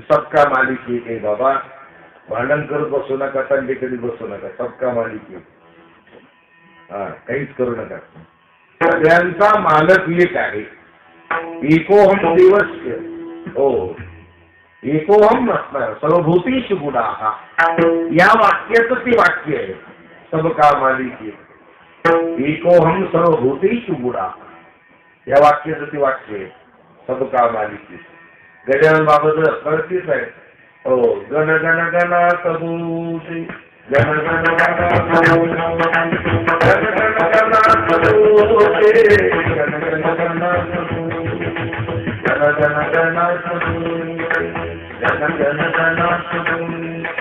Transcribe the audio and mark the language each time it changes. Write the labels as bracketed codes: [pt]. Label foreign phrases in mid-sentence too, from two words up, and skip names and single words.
[hi] सबका मालिक एक [mr] आहे बाबा, भांडण करत बसू नका, तंडे कधी बसू नका, [hi] सबका मालिक एक. [mr] काहीच करू नका, सगळ्यांचा मालक एक आहे. एकोहम दिवस. हो, एकोहम असणार [sa] सर्वभूतेषु गुणाः. [mr] या वाक्याचं ते वाक्य आहे, [hi] सबका मालिक एक. [sa] एकोहम सर्वभूतेषु गुणाः, [mr] या वाक्याचं ते वाक्य आहे, [hi] सबका मालिक एक. [mr] गजानन बाबाचं असणार तेच आहे. हो, गण गण गणात भूते, गण गण गणात भूते, गण गण गणात भूते, गण गण गणात भूते, गण गण गणात भूते, गण गण गणात भूते.